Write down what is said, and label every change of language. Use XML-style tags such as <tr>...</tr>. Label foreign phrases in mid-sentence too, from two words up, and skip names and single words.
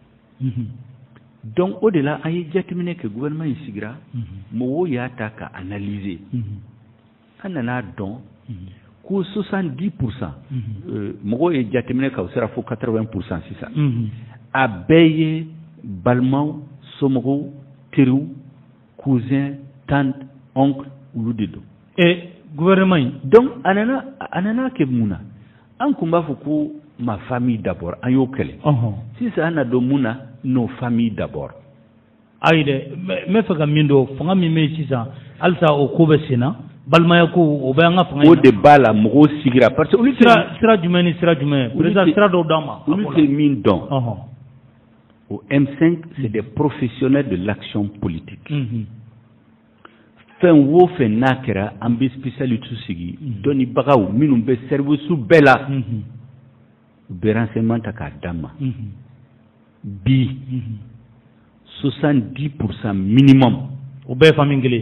<bm>donc o de la an ye jateminɛ kɛ gouvernement in sigira mɔgɔw y'a ta ka analyser an nana dɔn ko 70% mɔgɔw ye jateminɛ ka o sera fo 80% sisan a bɛɛ ye balimaw somɔgɔw teriw</bm> <fr>cousin tante oncle</fr> <bm>olu de don gouvernement in donc a nana kɛ mun na an kun b'a fɔ ko</bm> <fr>ma famille d'abord</fr> <bm>an y'o kɛlɛ sisan an na dɔn mun na</bm> <fr>nos familles d'abord</fr> <bm>ayi dɛ n bɛ fɛ ka min dɔn fanga min bɛ yen sisan halisa o ko bɛ sen na balimaya ko o bɛ an ka fanga o de b'a la mɔgɔw sigira</bm> <fr>parce que</fr> <bm>olu sira jumɛn ni sira jumɛn président sira dɔw d'an ma olu tɛ min dɔn</bm> <fr>au M5 c'est des professionnels de l'action politique</fr> <bm>fɛn o fɛn n'a kɛra an bɛ spécialité sigi dɔnnibagaw minnu bɛ service bɛɛ la u bɛ renseignement ta k'a d'an ma bi 70% minimum u bɛɛ famille kelen</bm>